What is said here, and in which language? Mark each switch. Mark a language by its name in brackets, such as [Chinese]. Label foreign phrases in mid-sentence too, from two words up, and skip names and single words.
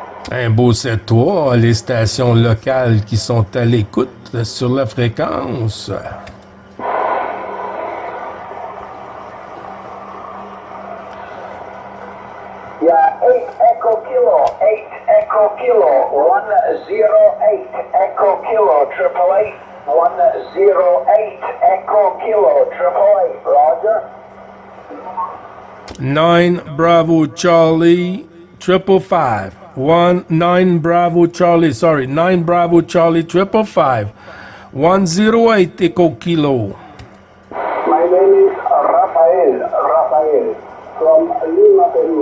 [French] Un beau 7-3, les stations locales qui sont à l'écoute sur la fréquence. [English] Yeah, 8 Echo Kilo, 8 Echo Kilo, 108 Echo Kilo, 888, 108 Echo Kilo, 888, Roger. 9 Bravo Charlie, 555. 9 Bravo Charlie, sorry, 9 Bravo Charlie, 555. 108 Echo Kilo. My name is Rafael, from Lima, Peru.